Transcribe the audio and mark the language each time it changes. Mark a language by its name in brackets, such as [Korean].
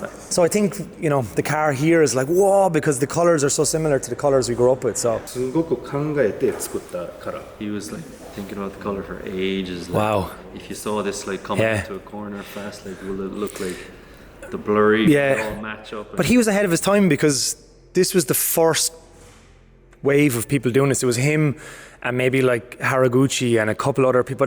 [English] So I think, you know, the car here is like, whoa, because the colours are so similar to the colours we grew up with. So [Japanese] すごく考えて作ったカラー。 [English] He was like thinking about the color for ages. Like, Wow. If you saw this like coming Yeah. into a corner fast, like will it look like the blurry Yeah. all match up? But he was ahead of his time because this was the first wave of people doing this. It was him and maybe like Haraguchi and a couple other people.